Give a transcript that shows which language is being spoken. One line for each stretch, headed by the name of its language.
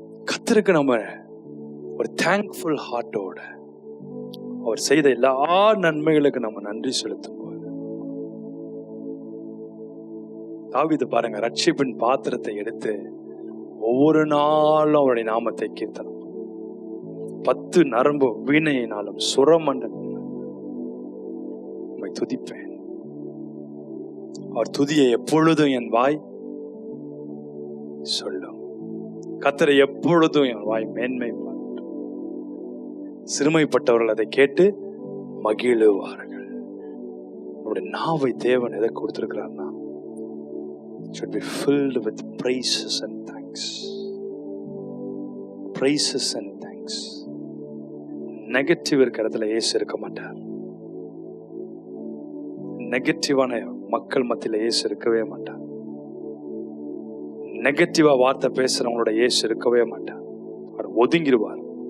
Tamil: கர்த்தருக்கு நம்ம ஒரு தேங்க்ஃபுல் ஹார்ட்டோட அவர் செய்த எல்லா நன்மைகளுக்கு நம்ம நன்றி செலுத்தும் போது, தாவீது பாருங்க, ரட்சிப்பின் பாத்திரத்தை எடுத்து ஒவ்வொரு நாளும் அவருடைய நாமத்தை கீர்த்தனம், 10 நரம்பு வீணையினாலும் சுரமண்டலம் துதிப்பேன். அவர் துதியை எப்பொழுதும் என் வாய் சொல்லும். கர்த்தரை எப்பொழுதும் என் வாய் மேன்மை பாராட்டும். சிறுமைப்பட்டவர்கள் அதை கேட்டு மகிழுவார்கள். நம்முடைய நாவை தேவன் எதை கொடுத்திருக்கிறார்னா,
English: should be filled with praises and thanks. Praises and thanks.
Tamil: Negative இருக்கிற இடத்துல இயேசு இருக்க மாட்டார். நெகட்டிவான மக்கள் மத்தியில இயேசு இருக்கவே மாட்டார். நெகட்டிவா வார்த்தை பேசுறவங்களோட இயேசு இருக்கவே மாட்டார். அவர் ஒதுங்கிடுவார்.